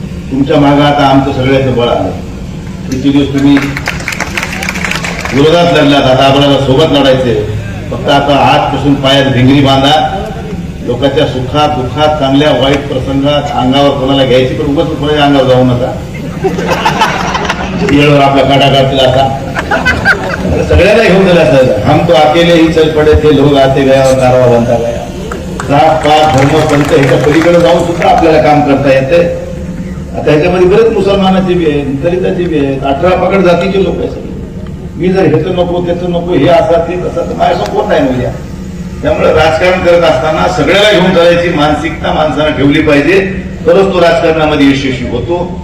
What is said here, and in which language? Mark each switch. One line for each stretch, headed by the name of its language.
Marathi: तुमच्या मागे आता आमचं सगळ्याचं बळ आलं. किती दिवस तुम्ही विरोधात लढलात, आता आपल्याला सोबत लढायचे. फक्त आता आजपासून पायात भिंगरी बांधा. लोकांच्या सुखात दुःखात चांगल्या वाईट प्रसंगात अंगावर कोणाला घ्यायची, पण उगाच कोणाच्या अंगावर जाऊ नका. वेळेवर आपला काटा काढतील. आता सगळ्यांना घेऊन गेला सर.
Hindi: हम तो अकेले ही चल पडे थे, लोग आते गया और कारवा बनता गया.
Marathi: जात पात धर्म पंथ ह्याच्या पलीकडे जाऊन सुद्धा आपल्याला काम करता येते. आता ह्याच्यामध्ये बरेच मुसलमानाचे बी आहेत, दलिताचे बी आहेत, 18 पकड जातीचे लोक आहेत. मी जर ह्याचं नको त्याचं नको हे असं ते तसं तर माझ्यासमोर कोण नाही म्हणजे. त्यामुळे राजकारण करत असताना सगळ्याला घेऊन जायची मानसिकता माणसानं ठेवली पाहिजे, तरच तो राजकारणामध्ये यशस्वी होतो.